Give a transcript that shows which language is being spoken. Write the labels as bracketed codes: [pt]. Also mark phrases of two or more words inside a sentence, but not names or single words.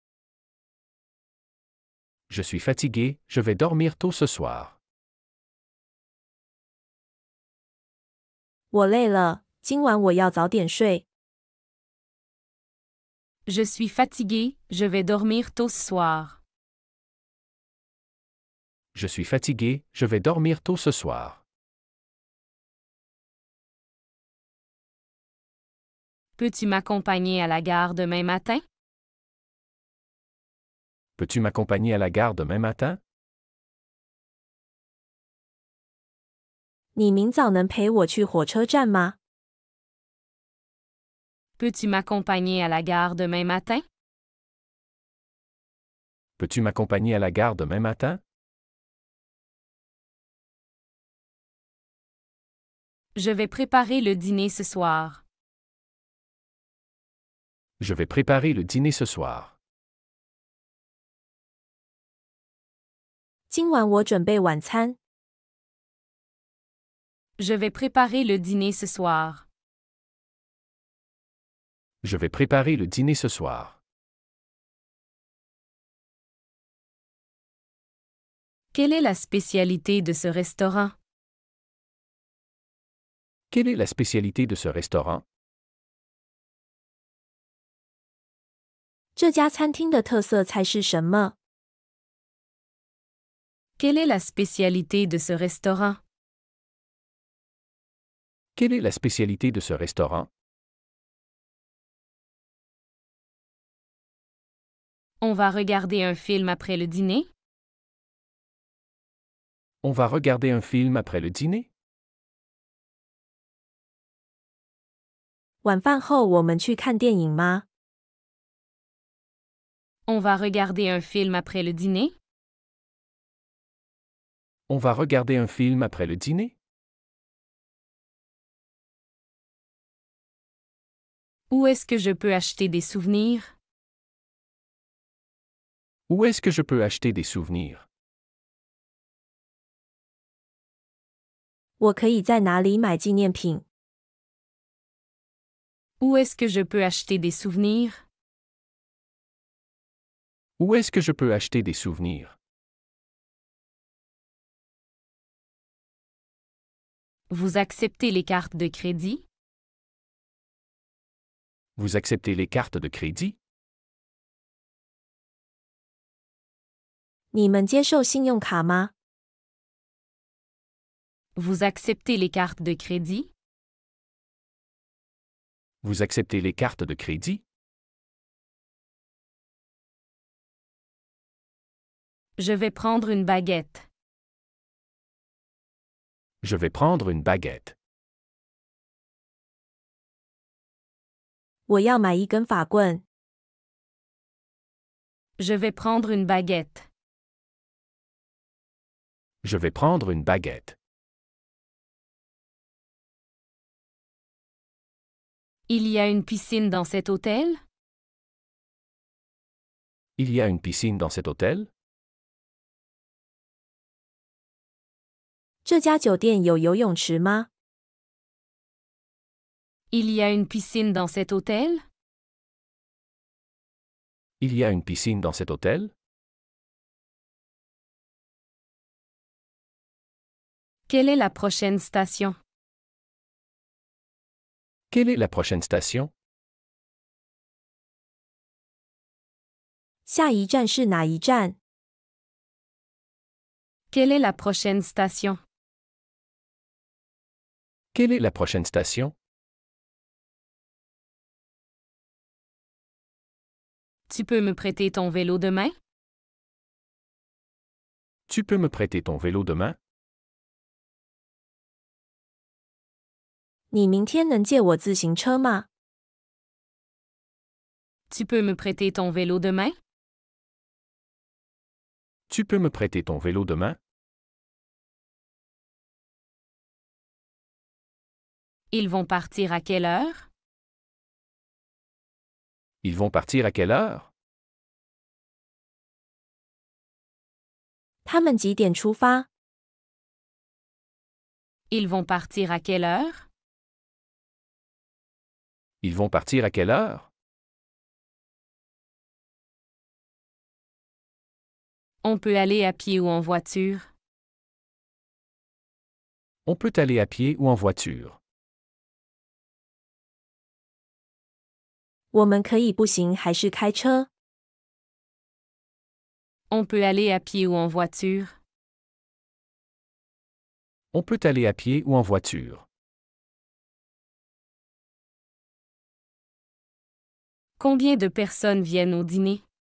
[fr] Je suis fatigué, je vais dormir tôt ce soir. [zh] 我累了，今晚我要早点睡。 [fr] Je suis fatigué, je vais dormir tôt ce soir. Je suis fatigué, je vais dormir tôt ce soir. Peux-tu m'accompagner à la gare demain matin? Peux-tu m'accompagner à la gare demain matin? [zh] 你明早能陪我去火车站吗？ [fr] Peux-tu m'accompagner à la gare demain matin? Peux-tu m'accompagner à la gare demain matin? Je vais préparer le dîner ce soir. Je vais préparer le dîner ce soir. [zh] 今晚我准备晚餐。 [fr] Je vais préparer le dîner ce soir. Je vais préparer le dîner ce soir. Quelle est la spécialité de ce restaurant? Quelle est la spécialité de ce restaurant? [zh] 这家餐厅的特色菜是什么？ [fr] Quelle est la spécialité de ce restaurant? Quelle est la spécialité de ce restaurant? On va regarder un film après le dîner? On va regarder un film après le dîner? [zh] 晚饭后我们去看电影吗？ [fr] On va regarder un film après le dîner? On va regarder un film après le dîner? Où est-ce que je peux acheter des souvenirs? Où est-ce que je peux acheter des souvenirs? [zh] 我可以在哪里买纪念品？ [fr] Où est-ce que je peux acheter des souvenirs? Où est-ce que je peux acheter des souvenirs? Vous acceptez les cartes de crédit? Vous acceptez les cartes de crédit? [zh] 你们接受信用卡吗？ [fr] Vous acceptez les cartes de crédit? Vous acceptez les cartes de crédit? Je vais prendre une baguette. Je vais prendre une baguette. [zh] 我要买一根法棍。 [fr] Je vais prendre une baguette. Je vais prendre une baguette. Il y a une piscine dans cet hôtel? Il y a une piscine dans cet hôtel? [zh] 这家酒店有游泳池吗？ [fr] Il y a une piscine dans cet hôtel? Il y a une piscine dans cet hôtel? Quelle est la prochaine station? Quelle est la prochaine station? [zh] 下一站是哪一站？ [fr] Quelle est la prochaine station? Quelle est la prochaine station? Tu peux me prêter ton vélo demain? Tu peux me prêter ton vélo demain? [zh] 你明天能借我自行车吗？ [fr] Tu peux me prêter ton vélo demain? Tu peux me prêter ton vélo demain? Ils vont partir à quelle heure? Ils vont partir à quelle heure? [zh] 他们几点出发？ [fr] Ils vont partir à quelle heure? Ils vont partir à quelle heure? On peut aller à pied ou en voiture. On peut aller à pied ou en voiture. [zh] 我们可以步行还是开车？ [fr] On peut aller à pied ou en voiture. On peut aller à pied ou en voiture. Combien de personnes viennent au dîner?